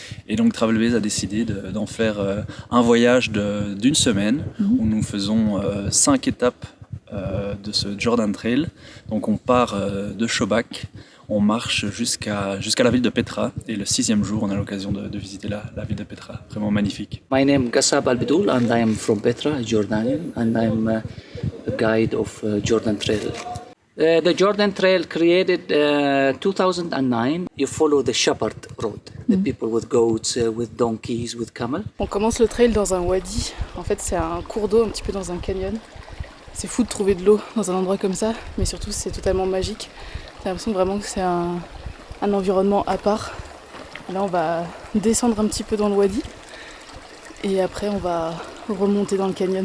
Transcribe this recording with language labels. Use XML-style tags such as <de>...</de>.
<fr>Et donc Travel Base a décidé d'en faire un voyage d'une semaine où nous faisons 5 étapes de ce Jordan Trail. Donc on part de Shobak. On marche jusqu'à la ville de Petra et le 6e jour, on a l'occasion de visiter la ville de Petra. Vraiment magnifique.</fr> <en>My name is Gassab Al-Bidoul and I am from Petra, Jordanian, and I'm a guide of Jordan Trail. The Jordan Trail created 2009. You follow the shepherd road, the people with goats, with donkeys, with camel.</en> <fr>On commence le trail dans un wadi. En fait, c'est un cours d'eau un petit peu dans un canyon. C'est fou de trouver de l'eau dans un endroit comme ça, mais surtout c'est totalement magique. J'ai l'impression vraiment que c'est un environnement à part. Là, on va descendre un petit peu dans le wadi et après, on va remonter dans le canyon.</fr>